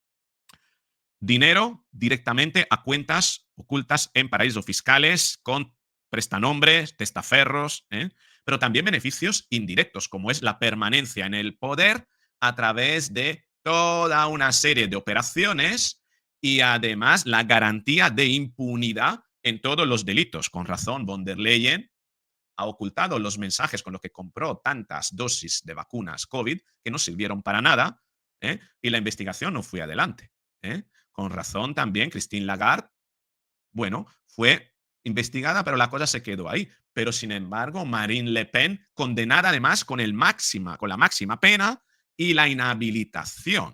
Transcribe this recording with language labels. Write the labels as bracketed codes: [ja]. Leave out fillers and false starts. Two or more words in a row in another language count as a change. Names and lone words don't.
[es] Dinero directamente a cuentas ocultas en paraísos fiscales con prestanombres, testaferros, pero también beneficios indirectos, como es la permanencia en el poder a través de toda una serie de operaciones y además la garantía de impunidad en todos los delitos. Con razón, von der Leyen ha ocultado los mensajes con los que compró tantas dosis de vacunas COVID que no sirvieron para nada, y la investigación no fue adelante. Con razón también, Christine Lagarde, bueno, fue investigada, pero la cosa se quedó ahí. Pero sin embargo, Marine Le Pen, condenada además con la máxima pena y la inhabilitación.